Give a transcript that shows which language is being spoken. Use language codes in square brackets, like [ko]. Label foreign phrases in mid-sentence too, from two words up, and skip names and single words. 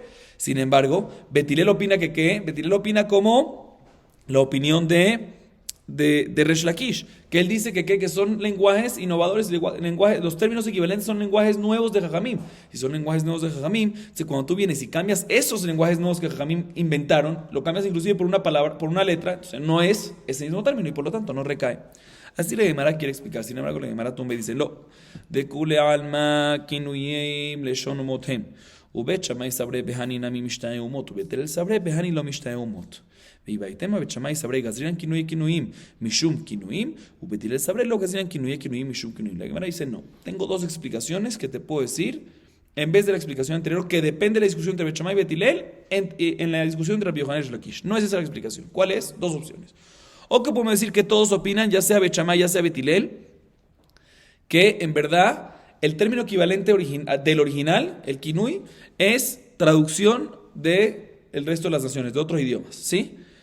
[es] Sin embargo, Bet Hillel opina Bet Hillel opina como la opinión de Resh Lakish, que él dice que son lenguajes innovadores, los términos equivalentes son lenguajes nuevos de Jajamim. Si son lenguajes nuevos de Jajamim, cuando tú vienes y cambias esos lenguajes nuevos que Jajamim inventaron, lo cambias inclusive por una palabra, por una letra, entonces no es ese mismo término y por lo tanto no recae. Así la Gemara quiere explicar. Sin embargo, la Gemara tumba y dice, [arc] lo, de kule alma kinuyim leshon umothem. ובית שמאי סברי בהני נמי משתנה אומות, ובית הלל סברי בהני לא משתנה אומות. ויבייתם בית שמאי סברי גזרינן כינויי כינויים משום כינויים, ובית הלל סברי לא גזרינן כינויי כינויים משום כינויים. [es] La Gemara dice, no, tengo dos explicaciones que te puedo decir, en vez de la explicación anterior, que depende de la discusión entre Bet Shammai y Bet Hillel, en la discusión entre Rabbi Yohanan y Lakish. No es esa la explicación. ¿Cuál es? Dos opciones. O que podemos decir que todos opinan, ya sea Bet Shammai, ya sea Bet Hillel, que en verdad el término equivalente del original, el kinui, es traducción del resto de las naciones, de otros idiomas, ¿sí?